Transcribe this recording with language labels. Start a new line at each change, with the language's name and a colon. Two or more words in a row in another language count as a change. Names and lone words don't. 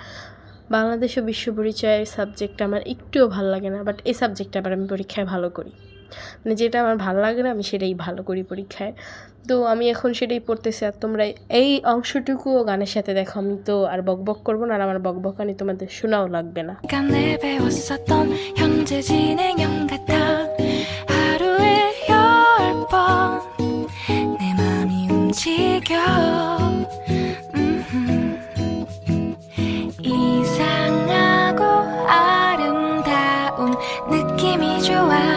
Bangla: বাংলাদেশ ও বিশ্ব পরিচয়ের সাবজেক্টটা আমার একটুও ভালো লাগে না, বাট এই সাবজেক্টটা আবার আমি পরীক্ষায় ভালো করি। মানে যেটা আমার ভালো লাগে না আমি সেটাই ভালো করি পরীক্ষায়। তো আমি এখন সেটাই পড়তেছি। আর তোমরা এই অংশটুকুও গানের সাথে দেখো। আমি তো আর বকবক করবো না, আর আমার বকবকানি তোমাদের শোনাও লাগবে না।
Korean: 시간에 배웠었던 현재 진행형 같아 하루에 10번 내 맘이 움직여 이상하고 아름다운 느낌이 좋아